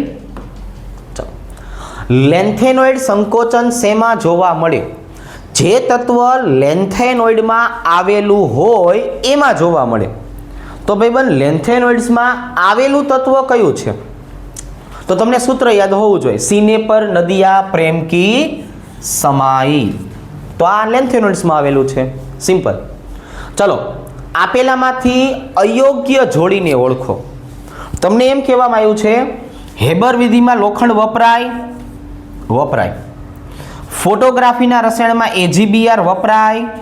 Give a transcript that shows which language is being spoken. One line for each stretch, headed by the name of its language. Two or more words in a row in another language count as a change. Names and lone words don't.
Gujarati: ચાલો, લેન્થેનોઇડ સંકોચન શેમાં જોવા મળે? જે તત્વ લેન્થેનોઇડમાં આવેલું હોય એમાં જોવા મળે. તો ભાઈબંધ, લેન્થેનોઇડ્સમાં આવેલું તત્વ કયું છે? તો તમને સૂત્ર યાદ હોવું જોઈએ.
Hindi: सीने पर नदिया प्रेम की समाई.
Gujarati: તો આ લેન્થેનોઇડ્સમાં આવેલું છે. સિમ્પલ. ચલો, આપેલામાંથી અયોગ્ય જોડીને ઓળખો. તમને એમ કહેવામાં આવ્યું છે હેબર વિધિમાં લોખંડ વપરાય. ફોટોગ્રાફીના રસાયણમાં AgBr વપરાય.